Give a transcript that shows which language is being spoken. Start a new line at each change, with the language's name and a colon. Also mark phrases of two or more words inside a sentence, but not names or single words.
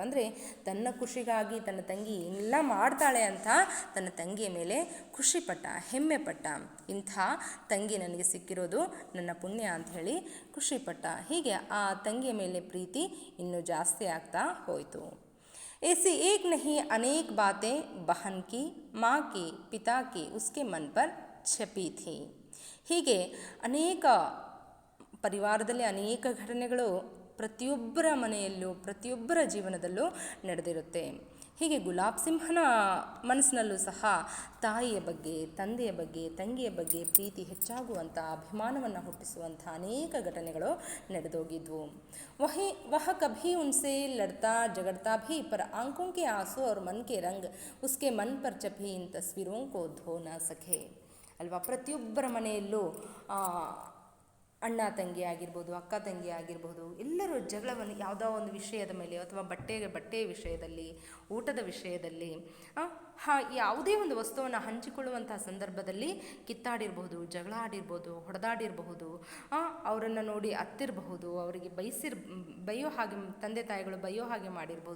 Kannada: ಅಂದರೆ ತನ್ನ ಖುಷಿಗಾಗಿ ತನ್ನ ತಂಗಿ ಎಲ್ಲ ಮಾಡ್ತಾಳೆ ಅಂತ ತನ್ನ ತಂಗಿಯ ಮೇಲೆ ಖುಷಿಪಟ್ಟ, ಹೆಮ್ಮೆ ಪಟ್ಟ. ಇಂಥ ತಂಗಿ ನನಗೆ ಸಿಕ್ಕಿರೋದು ನನ್ನ ಪುಣ್ಯ ಅಂತ ಹೇಳಿ ಖುಷಿಪಟ್ಟ. ಹೀಗೆ ಆ ತಂಗಿಯ ಮೇಲೆ ಪ್ರೀತಿ ಇನ್ನೂ ಜಾಸ್ತಿ ಆಗ್ತಾ ಹೋಯಿತು.
Hindi: ऐसी एक नहीं अनेक बातें बहन की, माँ की, पिता की उसके मन पर छपी थी.
Kannada: ಹೀಗೆ ಅನೇಕ ಪರಿವಾರದಲ್ಲಿ ಅನೇಕ ಘಟನೆಗಳು ಪ್ರತಿಯೊಬ್ಬರ ಮನೆಯಲ್ಲೂ ಪ್ರತಿಯೊಬ್ಬರ ಜೀವನದಲ್ಲೂ ನಡೆದಿರುತ್ತೆ. ಹೀಗೆ ಗುಲಾಬ್ ಸಿಂಹನ ಮನಸ್ಸಿನಲ್ಲೂ ಸಹ ತಾಯಿಯ ಬಗ್ಗೆ, ತಂದೆಯ ಬಗ್ಗೆ, ತಂಗಿಯ ಬಗ್ಗೆ ಪ್ರೀತಿ ಹೆಚ್ಚಾಗುವಂಥ, ಅಭಿಮಾನವನ್ನು ಹುಟ್ಟಿಸುವಂಥ ಅನೇಕ ಘಟನೆಗಳು ನಡೆದೋಗಿದ್ವು.
Hindi: वह कभी उनसे लड़ता झगड़ता भी, पर आंखों के आंसू और मन के रंग उसके मन पर छपी इन तस्वीरों को धो न सके.
Kannada: ಅಲ್ವಾ, ಪ್ರತಿಯೊಬ್ಬರ ಮನೆಯಲ್ಲೂ ಅಣ್ಣ ತಂಗಿ ಆಗಿರ್ಬೋದು, ಅಕ್ಕ ತಂಗಿ ಆಗಿರ್ಬೋದು, ಎಲ್ಲರೂ ಜಗಳವನ್ನು ಯಾವುದೋ ಒಂದು ವಿಷಯದ ಮೇಲೆ ಅಥವಾ ಬಟ್ಟೆಯ ವಿಷಯದಲ್ಲಿ, ಊಟದ ವಿಷಯದಲ್ಲಿ, ಯಾವುದೇ ಒಂದು ವಸ್ತುವನ್ನು ಹಂಚಿಕೊಳ್ಳುವಂಥ ಸಂದರ್ಭದಲ್ಲಿ ಕಿತ್ತಾಡಿರ್ಬೋದು, ಜಗಳ ಆಡಿರ್ಬೋದು, ಹೊಡೆದಾಡಿರಬಹುದು, ಅವರನ್ನು ನೋಡಿ ಅತ್ತಿರಬಹುದು, ಅವರಿಗೆ ಬೈಯೋ ಹಾಗೆ ತಂದೆ ತಾಯಿಗಳು ಬೈಯೋ ಹಾಗೆ ಮಾಡಿರ್ಬೋದು.